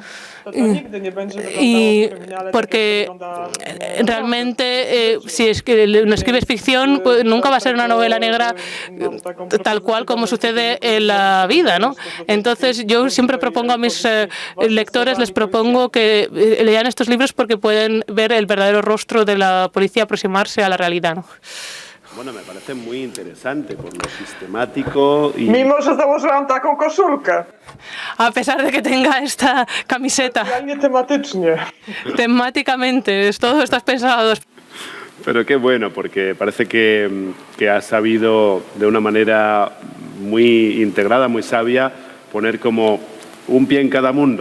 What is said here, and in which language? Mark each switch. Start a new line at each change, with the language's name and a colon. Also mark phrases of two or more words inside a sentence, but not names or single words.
Spanish: Y porque realmente si no escribes ficción, pues nunca va a ser una novela negra tal cual como sucede en la vida, ¿no? Entonces yo siempre propongo a mis lectores, les propongo que lean estos libros porque pueden ver el verdadero rostro de la policía, aproximarse a la realidad, ¿no? Bueno, me parece muy interesante por lo sistemático y...
Polish: Mimo, że założyłam taką koszulkę.
Spanish: A pesar de que tenga esta camiseta.
Polish: Tematycznie.
Spanish: Temáticamente, todo está pensado. Pero qué bueno, porque parece que has sabido de una manera muy integrada, muy sabia, poner como un pie en cada mundo.